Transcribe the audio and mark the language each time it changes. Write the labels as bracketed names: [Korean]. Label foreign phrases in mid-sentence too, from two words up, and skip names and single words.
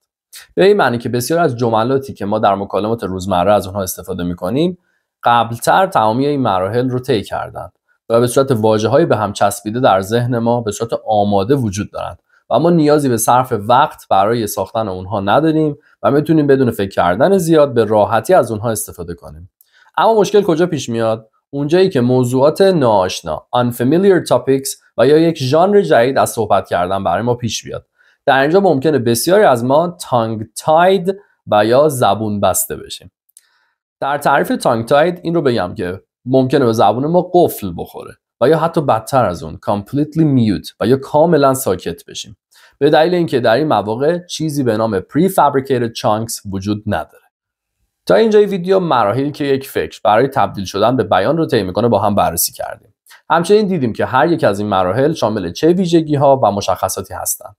[Persian] به این معنی که بسیار از جملاتی که ما در مکالمات روزمره از اونها استفاده می‌کنیم قبلتر تمامی این مراحل رو طی کردند و به صورت واژه‌های به هم چسبیده در ذهن ما به صورت آماده وجود دارند و ما نیازی به صرف وقت برای ساختن اونها نداریم و میتونیم بدون فکر کردن زیاد به راحتی از اونها استفاده کنیم. اما مشکل کجا پیش میاد؟ اونجایی که موضوعات ناآشنا [English] unfamiliar topics [Persian] و یا یک ژانر جدید از صحبت کردن برای ما پیش بیاد. در اینجا ممکنه بسیاری از ما [English] tongue tied [Persian] و یا زبون بسته بشیم. در تعریف [English] tongue tied [Persian] این رو بگم که ممکنه به زبون ما قفل بخوره و یا حتی بدتر از اون [English] completely mute [Persian] و یا کاملا ساکت بشیم به دلیل اینکه در این مواقع چیزی به نام [English] prefabricated chunks [Persian] وجود نداره. تا اینجای ویدیو مراحلی که یک فکر برای تبدیل شدن به بیان رو طی می‌کنه با هم بررسی کردیم. همچنین دیدیم که هر یک از این مراحل شامل چه ویژگی‌ها و مشخصاتی هستند.